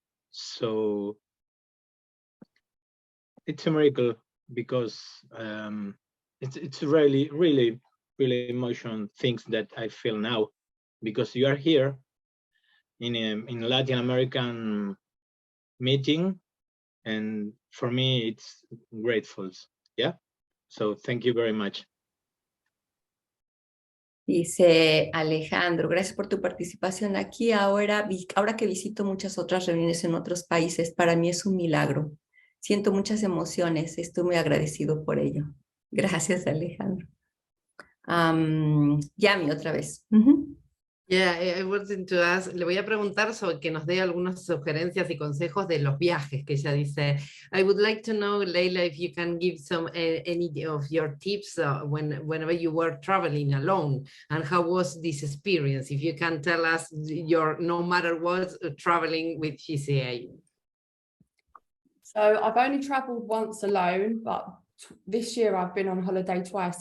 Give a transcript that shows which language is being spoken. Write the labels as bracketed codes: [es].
[en] So it's a miracle, because it's really emotional things that I feel now, because you are here in Latin American meeting, and for me it's grateful. Yeah, so thank you very much. [es] Dice Alejandro, gracias por tu participación aquí. Ahora que visito muchas otras reuniones en otros países, para mí es un milagro. Siento muchas emociones, estoy muy agradecido por ello. Gracias, Alejandro. Yami, otra vez. [en] Yeah, I wanted to ask, [es] le voy a preguntar sobre que nos dé algunas sugerencias y consejos de los viajes, que ella dice. [en] I would like to know, Layla, if you can give some any of your tips whenever you were traveling alone, and how was this experience? If you can tell us your, no matter what, traveling with GSA. So I've only traveled once alone, but this year I've been on holiday twice.